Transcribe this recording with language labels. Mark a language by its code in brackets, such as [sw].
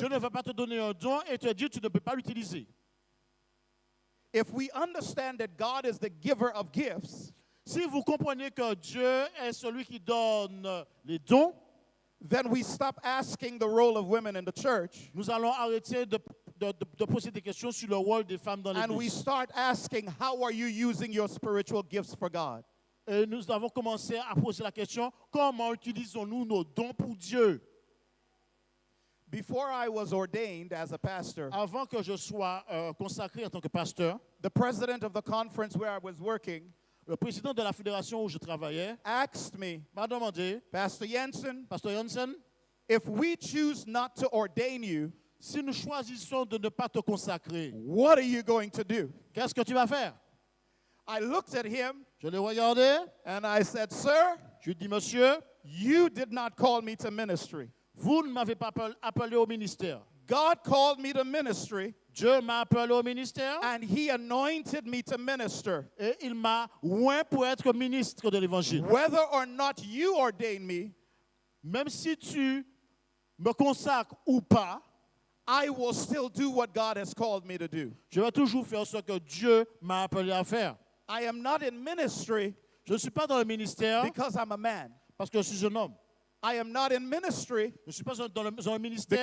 [fr] Dieu ne va pas te donner un don et te dire que tu ne peux pas l'utiliser. [en] If we understand that God is the giver of gifts, [fr] Si vous comprenez que Dieu est celui qui donne les dons, [en] then we stop asking the role of women in the church [fr] nous allons arrêter de poser des questions sur le rôle des femmes dans [en] and we [fr] l'église. [en] start asking, how are you using your spiritual gifts for God? [fr] Et nous avons commencé à poser la question, comment utilisons-nous nos dons pour Dieu? [en] Before I was ordained as a pastor, [fr] Avant que je sois consacré en tant que pasteur, [en] the president of the conference where I was working [fr] le président de la fédération où je travaillais [en] asked me, [fr] m'a demandé, [en] Pastor Jensen, [fr] Pasteur Janssen, [en] if we choose not to ordain you, [fr] si nous choisissons de ne pas te consacrer, [en] what are you going to do? [fr] qu'est-ce que tu vas faire? [en] I looked at him [fr] Je l'ai regardé, [en] and I said, Sir, [fr] je lui ai dit, monsieur, [en] you did not call me to ministry. [fr] vous ne m'avez pas appelé au ministère. [en] God called me to ministry [fr] Dieu m'a appelé au ministère [en] and He anointed me to minister. [fr] et il m'a oint pour être ministre de l'évangile. [en] Whether or not you ordain me, [fr] Même si tu me consacres ou pas, [en] I will still do what God has called me to do. [fr] je vais toujours faire ce que Dieu m'a appelé à faire. [en] I am not in ministry [fr] Je ne suis pas dans le ministère [en] because I'm a man. [fr] parce que je suis un homme. [en] I am not in ministry [fr] Je ne suis pas dans le ministère